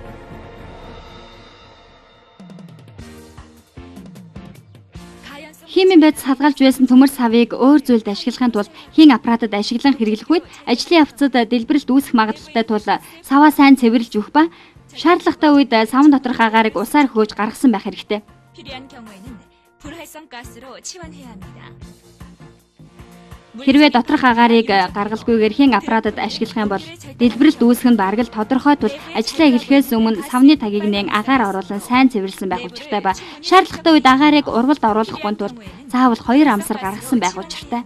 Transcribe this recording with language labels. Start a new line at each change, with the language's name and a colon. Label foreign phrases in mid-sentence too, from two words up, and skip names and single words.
Mongolian: Химийн байд садгалж байсан төмөр савыг өөр зүйлд ашиглахын тулд хийн аппаратад ашиглан хэрэглэх үед ажлын явцад дэлбэрэлт үүсэх магадлалтай тул саваа сайн цэвэрлж өгөх ба шаардлагатай үед савн доторх агаарыг усаар хөөж гаргасан байх хэрэгтэй.
Korean: 필요한 경우에는 불활성 가스로 치환해야 합니다.
Mongolian: Хэрвээ доторх агаарыг гаргалгүйгээр хийн аппаратад ашиглах юм бол дэлбэрэлт үүсэх нь бараг л тодорхой тул ажлаа эхлэхээс өмнө савны тагийг нээн агаар оруулан сайн цэвэрлсэн байх учиртай ба шаардлагатай үед агаарыг урвалд оруулахгүй тулд заавал 2 амсар гаргасан байх учиртай.